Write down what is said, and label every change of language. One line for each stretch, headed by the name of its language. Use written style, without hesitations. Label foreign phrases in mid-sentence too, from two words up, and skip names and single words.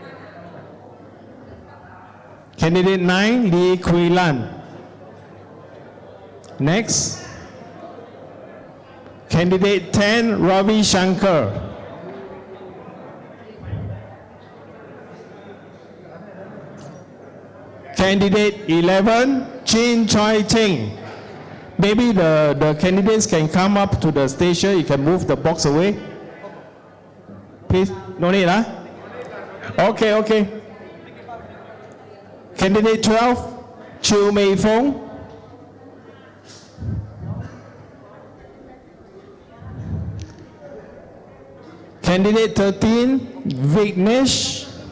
English: Candidate 9, Lee Kui Lan. Next. Candidate 10, Ravi Shankar. Candidate 11, Chin Choi Ting. Maybe the candidates can come up to the station. You can move the box away. Please, no need, huh? Okay, okay. Candidate 12, Chiu Mei Fong. Candidate 13, Vignesh.